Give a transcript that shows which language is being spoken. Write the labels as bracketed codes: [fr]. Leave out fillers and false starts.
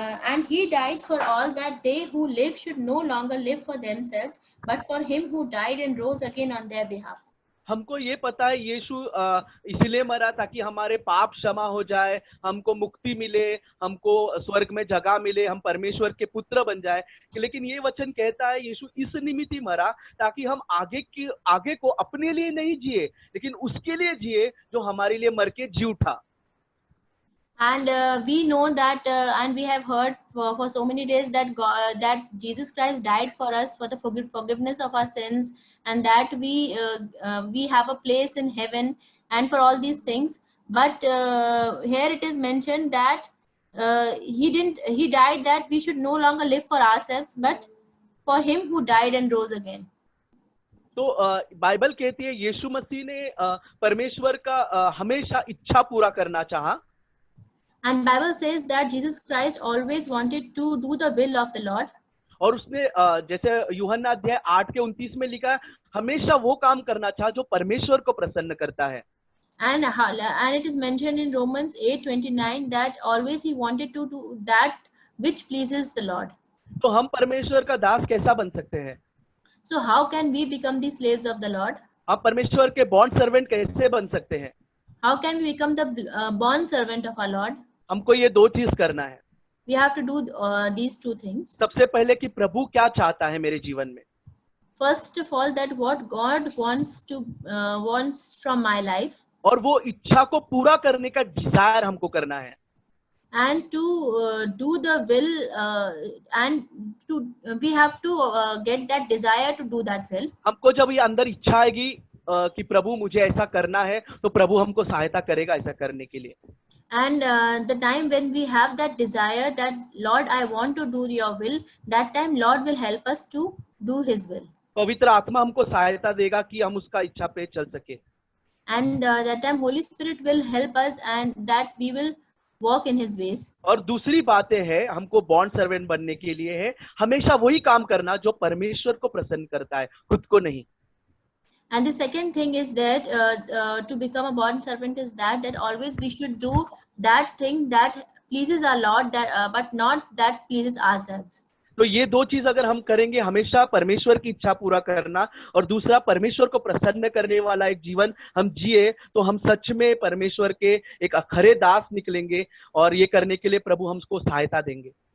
[en] And he died for all, that they who live should no longer live for themselves, but for him who died and rose again on their behalf. [hi] हमको ये पता है यीशु इसलिए मरा ताकि हमारे पाप क्षमा हो जाए, हमको मुक्ति मिले, हमको स्वर्ग में जगह मिले, हम परमेश्वर के पुत्र बन जाए। लेकिन ये वचन कहता है यीशु इस निमित्त ही मरा ताकि हम आगे को अपने लिए नहीं जिए, लेकिन उसके लिए जिए जो हमारे लिए मर के जी उठा। [en] And we know that and we have heard for so many days that that Jesus Christ died for us for the forgiveness of our sins, and that we have a place in heaven and for all these things. But here it is mentioned that he died that we should no longer live for ourselves, but for him who died and rose again. [hi] तो Bible कहती है यीशु मसीह ने परमेश्वर का हमेशा इच्छा पूरा करना चाहा। [en] And Bible says that Jesus Christ always wanted to do the will of the Lord. [hi] और उसने जैसे यूहन्ना अध्याय 8:29 में लिखा है, हमेशा वो काम करना चाहा जो परमेश्वर को प्रसन्न करता है। [en] And it is mentioned in Romans 8:29 that always he wanted to do that which pleases the Lord. [hi] तो हम परमेश्वर का दास कैसा बन सकते हैं? [en] So how can we become the slaves of the Lord? [hi] हम परमेश्वर के बॉन्ड सर्वेंट कैसे बन सकते हैं? [en] How can we become the bond servant of our Lord? [hi] हमको ये 2 चीज करना है। [en] We have to do these 2 things. [hi] सबसे पहले कि प्रभु क्या चाहता है मेरे जीवन में। [en] First of all, that what God wants from my life. [hi] और वो इच्छा को पूरा करने का डिजायर हमको करना है। [en] And to do the will and we have to get that desire to do that will. [hi] हमको जब ये अंदर इच्छा आएगी कि प्रभु मुझे ऐसा करना है, तो प्रभु हमको सहायता करेगा ऐसा करने के लिए। [en] And the time when we have that desire that Lord, I want to do your will, that time Lord will help us to do his will. [hi] पवित्र आत्मा हमको सहायता देगा कि हम उसका इच्छा पे चल सके। [en] And that time Holy Spirit will help us and that we will walk in his ways. [hi] और दूसरी बातें है, हमको बॉन्ड सर्वेंट बनने के लिए है हमेशा वही काम करना जो परमेश्वर को प्रसन्न करता है, खुद को नहीं। [en] And the second thing is that to become a bond servant is that always we should do that thing that pleases our Lord, that but not that pleases ourselves. [hi] तो ये दो चीज अगर हम करेंगे, हमेशा परमेश्वर की इच्छा पूरा करना और दूसरा परमेश्वर को प्रसन्न करने वाला एक जीवन हम जिए, तो हम सच में परमेश्वर के एक अखरे दास निकलेंगे और ये करने के लिए प्रभु हमको सहायता देंगे।